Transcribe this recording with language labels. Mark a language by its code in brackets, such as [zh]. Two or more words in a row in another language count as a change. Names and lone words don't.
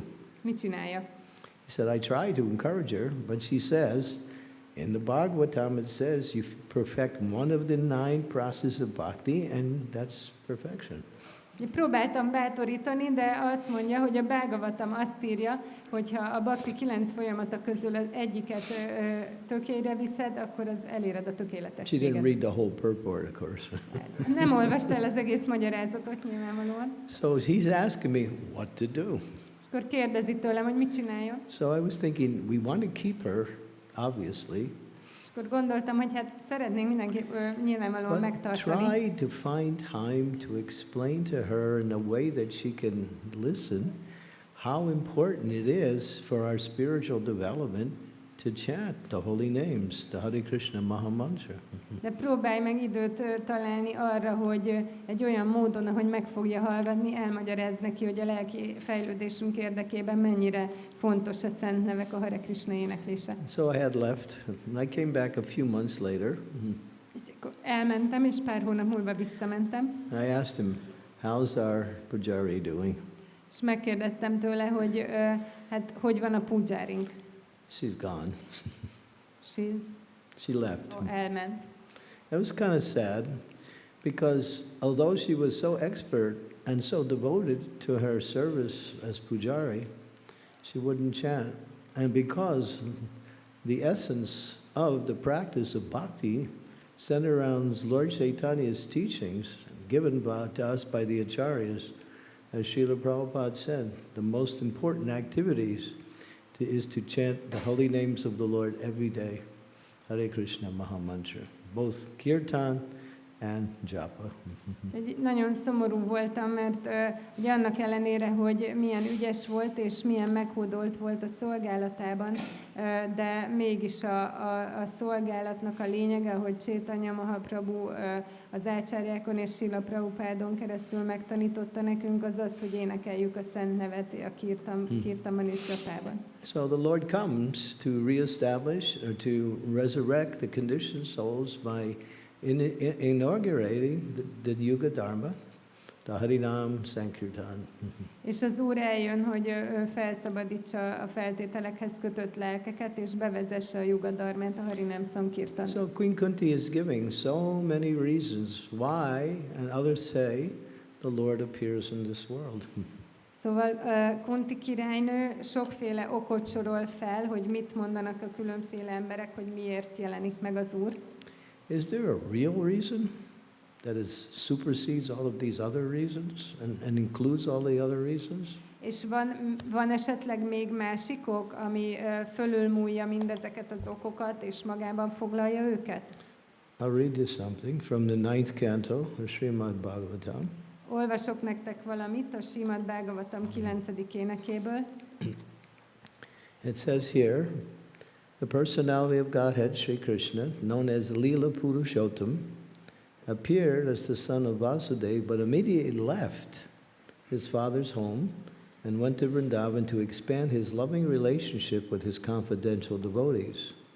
[hu] Mit csinálja? [en] He said, I try to encourage her, but she says, in the Bhagavatam it says you perfect one of the 9 processes of bhakti, and that's perfection. [hu] Próbáltam bátorítani, de azt mondja, hogy a Bhagavatam azt írja, hogy ha a bhakti 9 folyamata közül az egyiket tökére viszed, akkor az eléred a [en] She didn't [hu] tökéletességet. [en] read the whole purport, of course. [hu] Nem olvasta el az egész magyarázatot nyilvánvalóan. [en] So he's asking me what to do. [hu] És akkor kérdezi tőlem, hogy mit csináljon. [en] So I was thinking, we want to keep her, obviously, [hu] És akkor gondoltam, hogy hát szeretnénk mindenképp nyilvánvalóan [en] but [hu] megtartani. [en] try to find time to explain to her in a way that she can listen how important it is for our spiritual development to chant the holy names, the Hare Krishna Maha Mantra. [hu] De próbálj meg időt találni arra, hogy egy olyan módon, ahogy meg fogja hallgatni, elmagyarázd neki, hogy a lelki fejlődésünk érdekében mennyire fontos a szent nevek, a Hare Krishna éneklése. [en] So I had left, and I came back a few months later. [hu] Így akkor elmentem, és pár hónap múlva visszamentem, [en] I asked him, how's our pujari doing? [hu] és megkérdeztem tőle, hogy hát hogy van a pujárink. [en] She's gone. She left. [hu] Elment. [en] It was kind of sad because although she was so expert and so devoted to her service as pujari, she wouldn't chant. And because the essence of the practice of bhakti centered around Lord Chaitanya's teachings given to us by the acharyas, as Srila Prabhupada said, the most important activities is to chant the holy names of the Lord every day. Hare Krishna Maha Mantra. Both kirtan and japa. [hu] Nagyon szomorú voltam, mert ugye annak ellenére, hogy milyen ügyes volt és milyen meghódolt volt a szolgálatában, de mégis a szolgálatnak a lényege, hogy Chaitanya Mahaprabhu az ácsárjákon és Srila Prabhupádon keresztül megtanította nekünk, az az, hogy énekeljük a szent nevet a kirtanban és japában. [en] So the Lord comes to reestablish or to resurrect the conditioned souls by inaugurating the Yuga Dharma, the Harinam Sankirtan. [hu] És az Úr eljön, hogy felszabadítsa a feltételekhez kötött lelkeket, és bevezesse a Yuga Dharmát, a Harinam Sankirtan. [en] So Queen Kunti is giving so many reasons why, and others say, the Lord appears in this world. [hu] Szóval Kunti királynő sokféle okot sorol fel, hogy mit mondanak a különféle emberek, hogy miért jelenik meg az Úr. [en] Is there a real reason that supersedes all of these other reasons and includes all the other reasons? [hu] És van esetleg még másik ok, ami fölülmúlja mindezeket az okokat, és magában foglalja őket? [en] I'll read you something from the 9th canto of Srimad Bhagavatam. [hu] Olvasok nektek valamit a Srimad Bhagavatam 9. énekéből. [en] It says here, the personality of Godhead, Śrī Kṛṣṇa, known as Lila Purushottam, appeared as the son of Vasudeva, but immediately left his father's home and went to Vrindavan to expand his loving relationship with his confidential devotees.